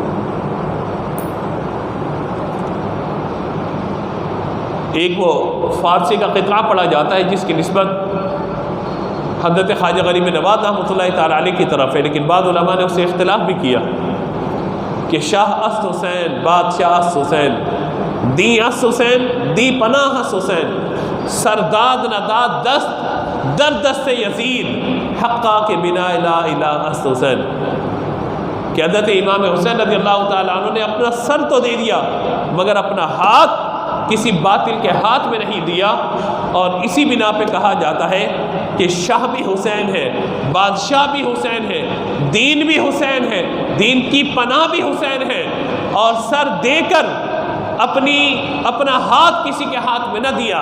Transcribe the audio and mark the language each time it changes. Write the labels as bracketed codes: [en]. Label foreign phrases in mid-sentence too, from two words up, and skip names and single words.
[ur] ایک وہ فارسی کا قطعہ پڑھا جاتا ہے جس کی نسبت حضرت خواجہ غریب نواز رحمۃ اللہ تعالیٰ علیہ کی طرف ہے، لیکن بعض علماء نے اس سے اختلاف بھی کیا کہ [fa] شاہ است حسین، بادشاہ است حسین، دی است حسین، دی پناہ است حسین، سرداد نداد دست در دست یزید، حقا کے بنا لا الہ است حسین، [ur] کہ حضرت امام حسین رضی اللہ تعالیٰ عنہ نے اپنا سر تو دے دیا مگر اپنا ہاتھ کسی باطل کے ہاتھ میں نہیں دیا، اور اسی بنا پہ کہا جاتا ہے کہ شاہ بھی حسین ہے، بادشاہ بھی حسین ہے، دین بھی حسین ہے، دین کی پناہ بھی حسین ہے، اور سر دے کر اپنا ہاتھ کسی کے ہاتھ میں نہ دیا۔